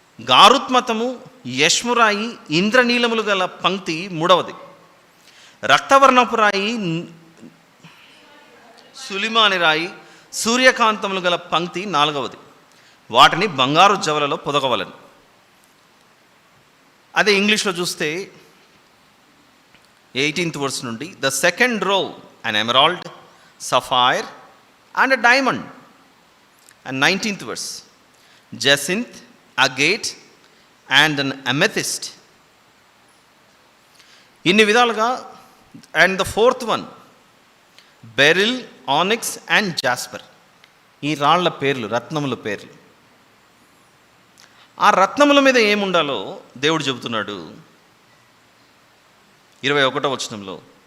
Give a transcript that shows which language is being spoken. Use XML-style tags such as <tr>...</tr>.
<te>గారుత్మతము, యష్మురాయి, ఇంద్రనీలములు గల పంక్తి 3వది. రక్తవర్ణపు రాయి, సులిమాని రాయి, సూర్యకాంతములు గల పంక్తి 4వది. వాటిని బంగారు జవలలో పొదగవలను. అదే ఇంగ్లీష్లో చూస్తే</te> <en>18th verse</en> <te>నుండి,</te> <en>The second row an emerald, sapphire and a diamond. And 19th verse, jacinth, agate and an amethyst.</en> <te>ఇన్ని విధాలుగా.</te> <en>And the 4th one, beryl, onyx and jasper.</en> <te>ఈ రాళ్ల పేర్లు, రత్నముల పేర్లు. ఆ రత్నముల మీద ఏముండాలో దేవుడు చెబుతున్నాడు 21వ వచనంలో.</te>